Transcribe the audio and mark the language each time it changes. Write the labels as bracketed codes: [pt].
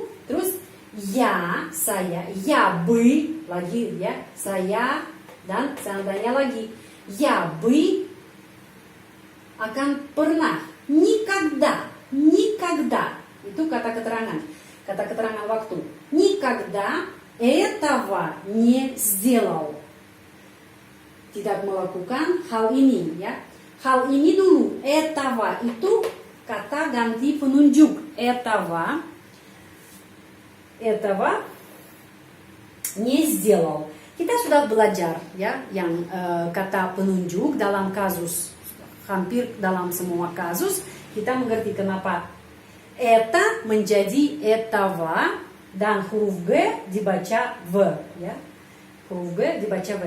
[id] Terus я, saya, [ru] я бы, [id] lagi ya, saya, dan seandainya lagi, я бы akan pernah, никогда. Itu kata keterangan waktu. [ru] Никогда этого не сделал. [id] Tidak melakukan hal ini ya. Hal ini dulu. Этого itu kata ganti penunjuk. [ru] Этого не сделал. [id] Kita sudah belajar ya yang kata penunjuk dalam kasus, hampir dalam semua kasus kita mengerti kenapa eta menjadi этого dan huruf G dibaca V ya. Huruf G dibaca V.